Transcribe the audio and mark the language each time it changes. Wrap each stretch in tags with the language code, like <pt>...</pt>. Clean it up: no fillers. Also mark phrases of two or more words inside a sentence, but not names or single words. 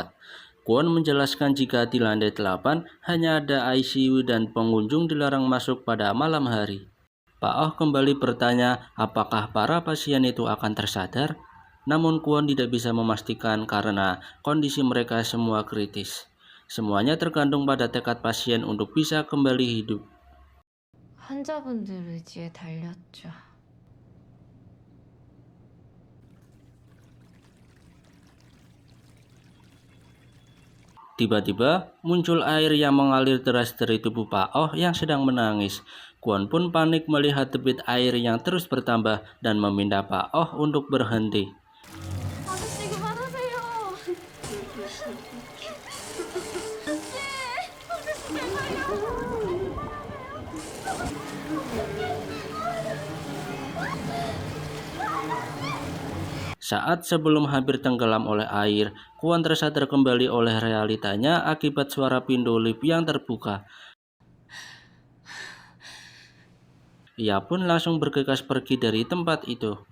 <id>Kwon menjelaskan jika di lantai 8 hanya ada ICU dan pengunjung dilarang masuk pada malam hari. Pak Oh kembali bertanya apakah para pasien itu akan tersadar, namun Kwon tidak bisa memastikan karena kondisi mereka semua kritis. Semuanya tergantung pada tekad pasien untuk bisa kembali hidup.</id> <ko>환자분들 의지에 달렸죠.</ko> <id>Tiba-tiba muncul air yang mengalir deras dari tubuh Pak Oh yang sedang menangis. Kwon pun panik melihat debit air yang terus bertambah dan meminta Pak Oh untuk berhenti.</id> <ko>아저씨 그만하세요. 아저씨 제발요.</ko> <id>Saat sebelum hampir tenggelam oleh air, Kwon tersadar kembali oleh realitanya akibat suara pintu lift yang terbuka. Ia pun langsung bergegas pergi dari tempat itu.</id>